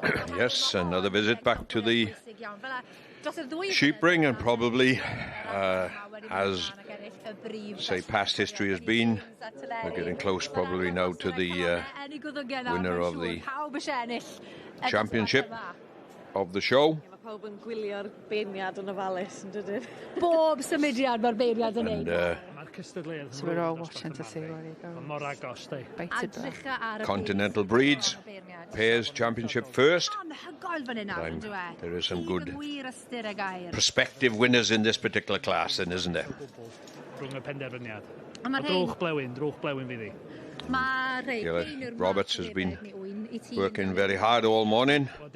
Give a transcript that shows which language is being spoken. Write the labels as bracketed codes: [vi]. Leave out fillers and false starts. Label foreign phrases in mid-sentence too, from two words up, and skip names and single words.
[en] Yes, another visit back to the sheep ring, and probably as say past history has been, we're getting close probably now to the winner of the championship of the show. [cy] Gwylio'r beirniad yn ofalus, yn dydyn? Bob symudiad mae'r beirniad yn neud. [en] So we're all watching to see where he goes. Continental breeds, pairs championship first. There is some good prospective winners in this particular class, then, isn't there? Roberts has been working very hard all morning.